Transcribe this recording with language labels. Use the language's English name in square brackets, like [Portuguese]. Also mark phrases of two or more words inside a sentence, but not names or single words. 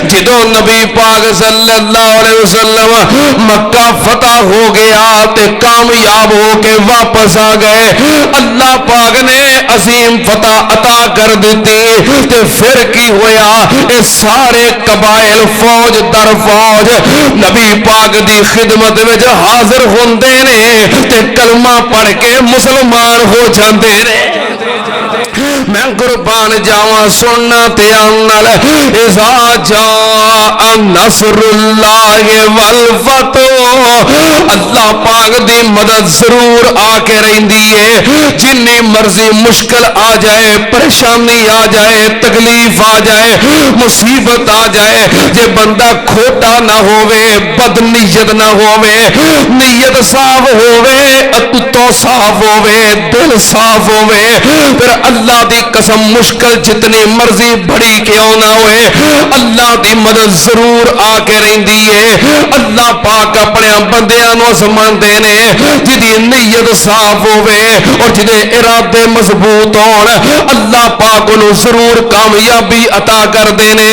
[Punjabi] جدوں نبی پاک صلی اللہ علیہ وسلم مکہ فتح ہو گیا تے کامیاب ہو کے واپس آ گئے، اللہ پاک نے عظیم فتح عطا کر دیتی تے پھر کی ہویا اے سارے قبائل فوج در فوج نبی پاک دی خدمت وچ حاضر ہوندے نے تے کلمہ پڑھ کے مسلمان ہو جاندے نے۔ میں قربان جاواں سننا تے آنال [Arabic] اذا جاء نصر اللہ والفتح، [Punjabi] اللہ پاک دی مدد ضرور آ کے رہندی ہے، جنی مرضی مشکل آ جائے، پریشانی آ جائے، تکلیف آ جائے، مصیبت آ جائے، جے بندہ کھوٹا نہ ہووے، بد نیت نہ ہووے، نیت صاف ہووے، اتو صاف ہووے، دل صاف ہووے، پھر اللہ دی قسم مشکل جتنی مرضی بڑی کیوں نہ ہوئے اللہ دی مدد ضرور آ کے رہندی ہے۔ اللہ پاک اپنے بندیاں نو سمان دینے جدی نیت صاف ہوئے اور جدے ارادے مضبوط ہون اللہ پاک انہوں ضرور کامیابی عطا کر دینے۔